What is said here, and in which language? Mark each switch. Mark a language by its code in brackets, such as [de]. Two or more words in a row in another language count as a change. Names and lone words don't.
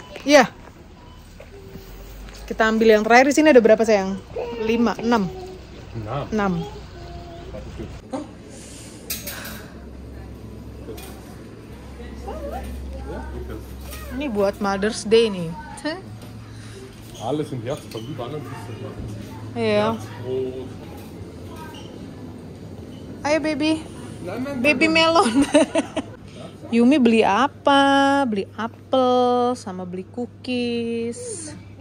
[id] Ya. Kita ambil yang terakhir. Di sini ada berapa sayang? 5, 6. 6. Ini buat Mother's Day nih. [de] Alles im Herbst, von überall siehst du. [id] Iya. Ayo baby. Baby melon. Yumi beli apa? Beli apel sama beli cookies.